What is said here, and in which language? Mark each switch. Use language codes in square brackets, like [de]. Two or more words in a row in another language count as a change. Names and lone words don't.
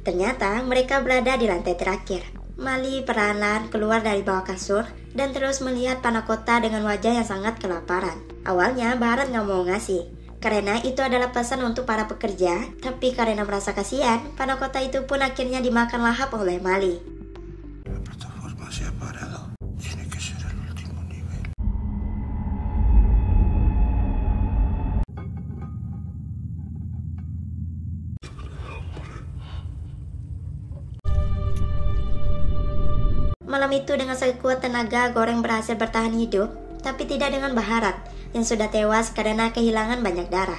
[id] Ternyata mereka berada di lantai terakhir. Mali perlahan-lahan keluar dari bawah kasur dan terus melihat Panakota dengan wajah yang sangat kelaparan. Awalnya Baharat nggak mau ngasih, karena itu adalah pesan untuk para pekerja. Tapi karena merasa kasihan, Panakota itu pun akhirnya dimakan lahap oleh Mali. [es] La plataforma se ha parado. Tiene que ser el último nivel. [id] Malam itu dengan sekuat tenaga Goreng berhasil bertahan hidup, tapi tidak dengan Baharat yang sudah tewas karena kehilangan banyak darah.